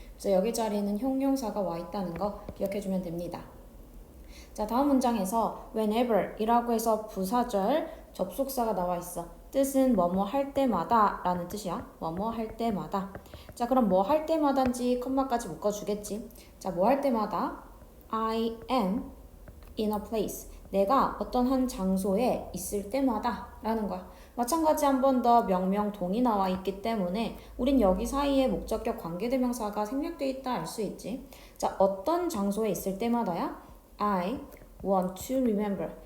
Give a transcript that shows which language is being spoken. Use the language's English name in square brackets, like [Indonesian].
[Korean] 그래서 여기 자리에는 형용사가 와 있다는 거 기억해주면 됩니다. 자, 다음 문장에서 whenever 이라고 해서 부사절 접속사가 나와 있어. 뜻은 뭐뭐 할 때마다 라는 뜻이야. 뭐뭐 할 때마다. 자, 그럼 뭐 할 때마다인지 컴마까지 묶어주겠지. 자, 뭐 할 때마다 [English] I am in a place. [Korean] 내가 어떤 한 장소에 있을 때마다 라는 거야. 마찬가지 한 번 더 명명 동이 나와 있기 때문에 우린 여기 사이에 목적격 관계대명사가 생략되어 있다 알 수 있지. 자, 어떤 장소에 있을 때마다야? [English] I want to remember.